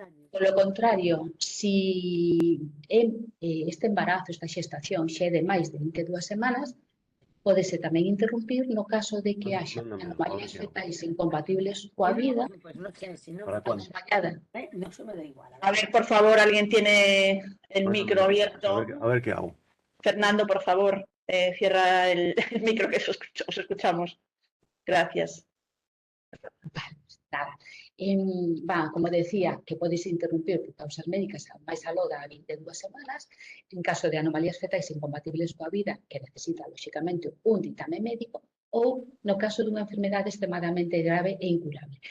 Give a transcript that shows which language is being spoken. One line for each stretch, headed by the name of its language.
Galician: Polo contrario, se este embarazo, esta xestación, xa é de máis de 22 semanas, pódese tamén interrumpir no caso de que haxa anomalías fetais incompatibles coa vida acompañada.
Spanish: A ver, por favor, alguien tiene el micro abierto. A ver qué hago. Fernando, por favor, cierra el micro que os escuchamos. Gracias. Nada.
Galician: Como decía, que podes interrumpir por causas médicas máis aló da 22 semanas, en caso de anomalías fetais incompatibles coa vida, que necesita, lóxicamente, un ditame médico, ou no caso dunha enfermedade extremadamente grave e incurable.